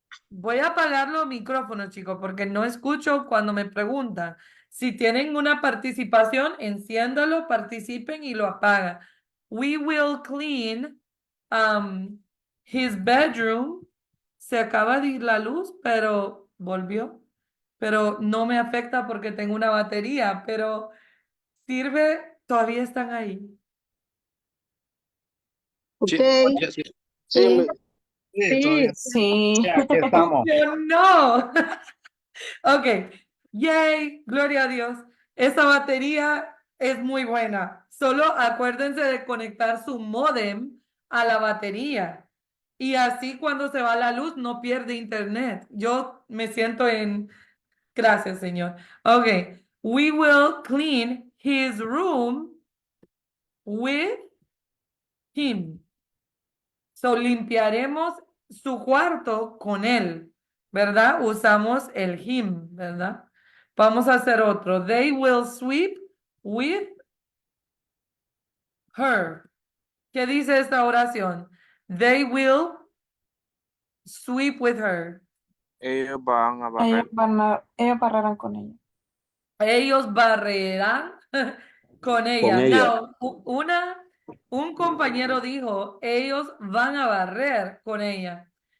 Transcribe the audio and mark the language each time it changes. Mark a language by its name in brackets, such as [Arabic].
[Spanish] Voy a apagar los micrófonos, chicos, porque no escucho cuando me preguntan. Si tienen una participación, enciéndalo, participen y lo apagan. [English] We will clean his bedroom. [Spanish] Se acaba de ir la luz, pero volvió. Pero no me afecta porque tengo una batería, pero sirve, todavía están ahí. [English] Okay. [Spanish] Sí. Sí. Aquí estamos. Yo no. Ok, yay, gloria a Dios. Esa batería es muy buena. Solo acuérdense de conectar su módem a la batería. Y así cuando se va la luz no pierde internet. Yo me siento en... Gracias, Señor. [English] Ok, we will clean his room with him. [Spanish] So, limpiaremos su cuarto con él, ¿verdad? Usamos el him, ¿verdad? Vamos a hacer otro. [English] They will sweep with her. [Spanish] ¿Qué dice esta oración? [English] They will sweep with her. [Spanish] Ellos van a barrer. Ellos barrerán con ella. Ellos barrerán con Con ella. ella. Now, un compañero dijo, ellos van a barrer con ella.